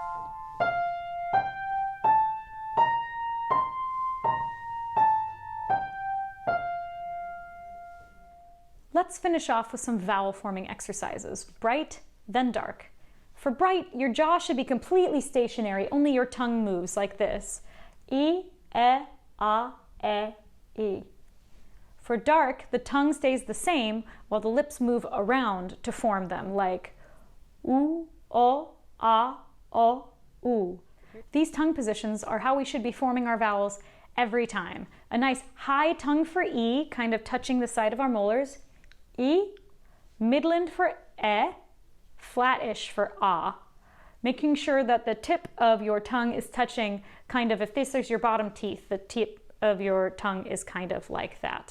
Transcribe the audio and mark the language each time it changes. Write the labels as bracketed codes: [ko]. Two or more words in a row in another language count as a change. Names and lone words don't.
[en] Let's finish off with some vowel forming exercises. Bright, then dark. For bright, your jaw should be completely stationary, only your tongue moves like this. I, e, a, e. For dark, the tongue stays the same while the lips move around to form them, like u, o, a, o, u. These tongue positions are how we should be forming our vowels every time. A nice high tongue for E, kind of touching the side of our molars. E, midland for E, flattish for A. Making sure that the tip of your tongue is touching kind of, if this is your bottom teeth, the tip of your tongue is kind of like that.